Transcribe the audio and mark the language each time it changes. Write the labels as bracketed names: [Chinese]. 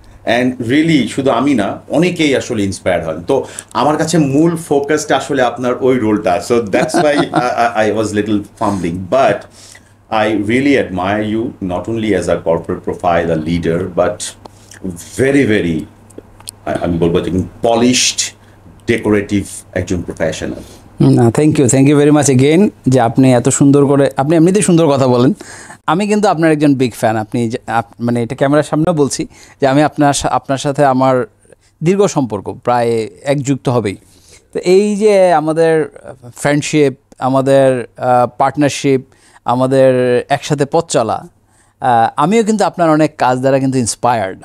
[English] and really [Bangla] শুধু আমি না, অনেকেই আসলে ইন্সপায়ার হন। তো আমার কাছে মূল ফোকাসটা আসলে আপনার ওই রোলটা। [English] so that's why I was little fumbling, but I really admire you, not only as a corporate profile, a leader, but very, [Bangla] আমি বলবো যে [English] polished, decorative [Bangla] একজন [English] professional. [Bangla] না, [English] thank you very much again, [Bangla] যে আপনি এত সুন্দর করে, আপনি এমনিতেই সুন্দর কথা বলেন। আমি কিন্তু আপনার একজন বিগ ফ্যান। আপনি মানে এটা ক্যামেরার সামনেও বলছি যে আমি আপনার সাথে আমার দীর্ঘ সম্পর্ক, প্রায় এক যুগ তো হবেই। তো এই যে আমাদের ফ্রেন্ডশিপ, আমাদের পার্টনারশিপ, আমাদের একসাথে পথ চলা, আমিও কিন্তু আপনার অনেক কাজ দ্বারা কিন্তু ইন্সপায়ার্ড।